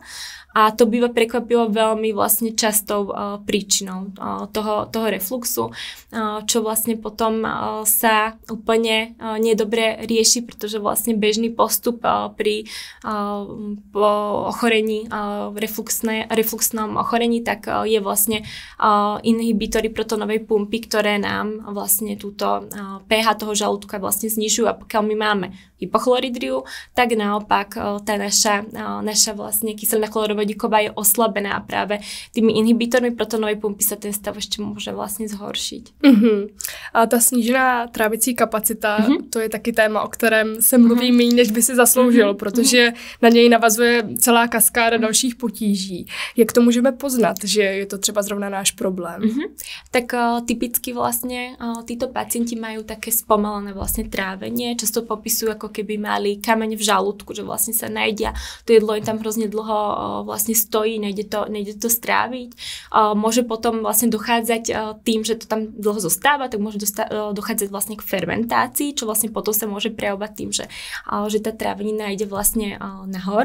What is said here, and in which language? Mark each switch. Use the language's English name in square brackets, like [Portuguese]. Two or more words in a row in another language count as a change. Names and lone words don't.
[Slovak] A to býva prekvapivo veľmi vlastne častou príčinou toho refluxu, čo vlastne potom sa úplne nedobre rieši, pretože vlastne bežný postup pri ochorení, refluxnom ochorení, tak je vlastne inhibitory protonovej pumpy, ktoré nám vlastne túto pH toho žalúdka vlastne znižujú. A pokiaľ my máme hypochloridriu, tak naopak tá naša vlastne kyselina chlorovodíková je oslabená a práve tými inhibitormi protonovej pumpy sa ten stav ešte môže vlastne zhoršiť. [Czech] A ta snížená trávicí kapacita, to je taky téma, o kterém se mluví méně, než by si zasloužilo, protože na něj navazuje celá kaskáda dalších potíží. Jak to můžeme poznat, že je to třeba zrovna náš problém? [Slovak] Tak typicky vlastne títo pacienti majú také spomalené vlastne trávenie, často popisujú ako keby mali kameň v žalúdku, že vlastne sa najedia, to jedlo im tam hrozne dlho vlastne stojí, nejde to stráviť. Môže potom vlastne dochádzať tým, že to tam dlho zostáva, tak môže dochádzať vlastne k fermentácii, čo vlastne potom sa môže prejavovať tým, že tá trávenina ide vlastne nahor.